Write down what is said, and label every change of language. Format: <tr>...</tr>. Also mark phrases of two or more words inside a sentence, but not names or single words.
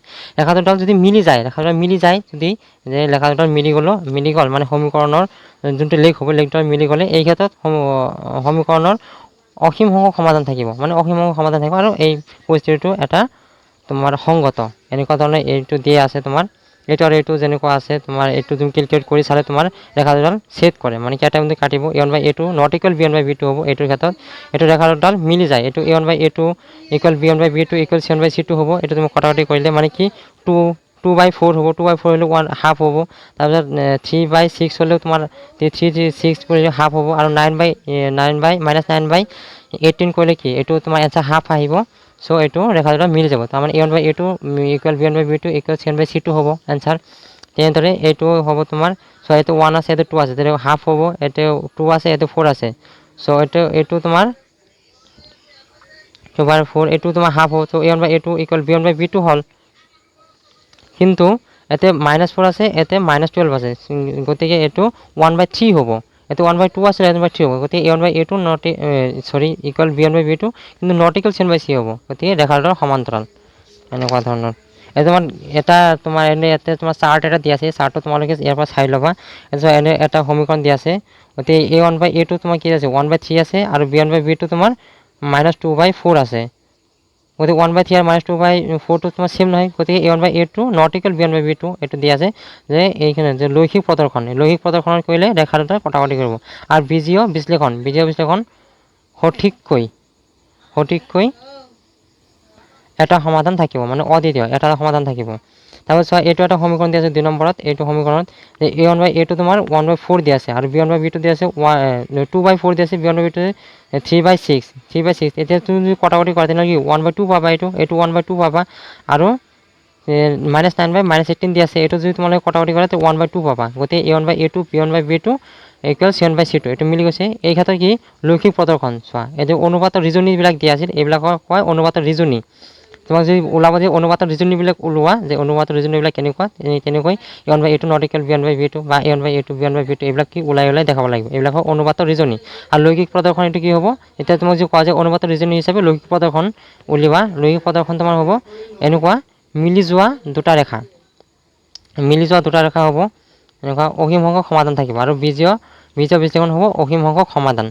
<as>ৰেখা দুডাল যদি মিলি যায় যদি যে ৰেখা দুডাল মিলি গ'ল মানে সমীকৰণৰ যোনটো লেখ হ'ব, লেখটো মিলি গ'লে এই ক্ষেত্ৰত সমীকৰণৰ অসীম সংখ্যক সমাধান থাকিব, মানে অসীম সংখ্যক সমাধান থাকিব আৰু এই পৰিস্থিতিটো এটা তোমাৰ সংগত। এনেকুৱা ধৰণে এইটো দিয়া আছে তোমাৰ, এইটো আৰু এইটো যেনেকুৱা আছে তোমাৰ, এইটো তুমি কেলকুলেট কৰি চালে তোমাৰ ৰেখা দুডাল ছেদ কৰে, মানে কি এটা বিন্দু কাটিব</as> <en>a1 by a2 not equal b1 by b2</en> <as>হ'ব। এইটোৰ ক্ষেত্ৰত এইটো ৰেখা দুডাল মিলি যায়, এইটো</as> <en>a1 by a2 equal b1 by b2 equal c1 by c2</en> <as>হ'ব। এইটো তুমি কটাকটি কৰিলে মানে কি 2/4 হ'ব, 2/4 হ'লে 1/2 হ'ব। তাৰপিছত 3/6 হ'লেও তোমাৰ 3/6 কৰিলে হাফ হ'ব, আৰু 9/18 কৰিলে কি এইটো তোমাৰ</as> <en>answer half</en> <as>আহিব। চ' এইটো ৰেখা দুডাল মিলি যাব, তাৰমানে</as> <en>a1 by a2 equal b1 by b2 equal c1 by c2</en> <as>হ'ব এনচাৰ। তেনেদৰে এইটো হ'ব তোমাৰ, চ' এইটো 1 আছে, এইটো 2 আছে, তেনেকৈ হাফ হ'ব, এইটো 2 আছে, এইটো 4 আছে। চ' এইটো তোমাৰ 2/4, এইটো তোমাৰ হাফ হ'ব। চ'</as> <en>a1 by a2 equal b1 by b2</en> <as>হ'ল। কিন্তু ইয়াতে -4 আছে, ইয়াতে -12 আছে, গতিকে এইটো 1/3 হ'ব। এইটো 1/2 আছে, 1/3 হ'ব, গতিকে</as> <en>a1 by a2 equal b1 by b2,</en> <as>কিন্তু</as> <en>not equal c1 by c</en> <as>হ'ব। গতিকে ৰেখা দুডাল সমান্তৰাল, এনেকুৱা ধৰণৰ। তোমাৰ এনে ইয়াতে তোমাৰ চাৰ্ট এটা দিয়া আছে, চাৰ্টটো তোমালোকে ইয়াৰ পৰা চাই ল'বা। তাৰপিছত এনে এটা সমীকৰণ দিয়া আছে, গতিকে a1 বাই a2 তোমাৰ কি আছে 1/3 আছে, আৰু b1 বাই b2 তোমাৰ -2/4 আছে। গতিকে 1/3 আৰু -2/4 টো তোমাৰ সেম নহয়, গতিকে</as> <en>a1 by a2 not equal b1 by b2</en> <as>এইটো দিয়া আছে যে এইখিনি যে লৈখিক প্ৰদৰ্শন কৰিলে ৰেখা দুডাল কটাকটি কৰিব। আৰু বীজীয় বিশ্লেষণ সঠিককৈ এটা সমাধান থাকিব, মানে অদ্বিতীয় এটা সমাধান থাকিব। তাৰপিছত চোৱা এইটো এটা সমীকৰণ দিয়া আছে 2 নম্বৰত, এইটো সমীকৰণত a1 বাই a2 তোমাৰ 1/4 দিয়া আছে, আৰু b1 বাই b2 দিয়া আছে 2/4 দিয়া আছে, b1 বাই b2 3/6। এতিয়া তুমি যদি কটাকটি কৰা তেনেহ'লে কি 1/2 পাবা, এইটো 1/2 পাবা, আৰু -9/-18 দিয়া আছে, এইটো যদি তোমালোকে কটাকটি কৰা তেতিয়া 1/2 পাবা। গতিকে</as> <en>a1 by a2 b1 by b2 equal c1 by c2</en> <as>এইটো মিলি গৈছে। এই ক্ষেত্ৰত কি লৈখিক প্ৰদৰ্শন চোৱা, এইটো অনুপাতৰ ৰিজনিবিলাক দিয়া আছিল, এইবিলাকক কয় অনুপাতৰ ৰিজনি। তোমাক যদি ওলাব যে অনুপাতৰ ৰিজনিবিলাক ওলোৱা, যে অনুপাতৰ ৰিজনিবিলাক কেনেকুৱা, তেনেকৈ</as> <en>a1 by a2 not equal b1 by b2</en> <as>বা a1 বাই a2 b1 বাই b2 এইবিলাক কি ওলাই দেখাব লাগিব, এইবিলাক অনুপাতৰ ৰিজনি। আৰু লৈখিক প্ৰদৰ্শন এইটো কি হ'ব, এতিয়া তোমাক যদি কোৱা যে অনুপাতৰ ৰিজনি হিচাপে লৈখিক প্ৰদৰ্শন উলিওৱা, লৈখিক প্ৰদৰ্শন তোমাৰ হ'ব এনেকুৱা মিলি যোৱা দুটা ৰেখা হ'ব, এনেকুৱা অসীম সংখ্যক সমাধান থাকিব। আৰু বীজীয় বীজৰ বিশ্লেষণ হ'ব অসীম সংখ্যক সমাধান।</as>